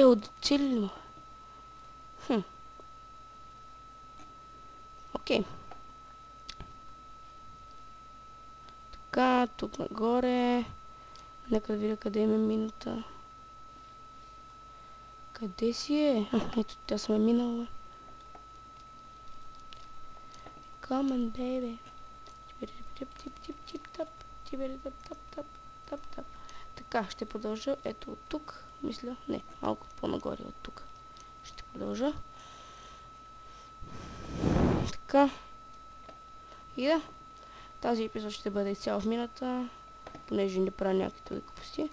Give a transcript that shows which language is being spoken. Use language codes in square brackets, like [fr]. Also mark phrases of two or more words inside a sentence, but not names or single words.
[bg] Оцелили му. Окей. Така, тук нагоре. Нека да видя къде има мината. Къде си е? Ето, тя съм минала. [en] Come on, baby. [bg] Така, ще продължа. Ето от тук, мисля. Не, малко по-нагоре от тук. Ще продължа. Така. И да. Тази епизод ще бъде цял в мината, понеже не правя някакви глупости.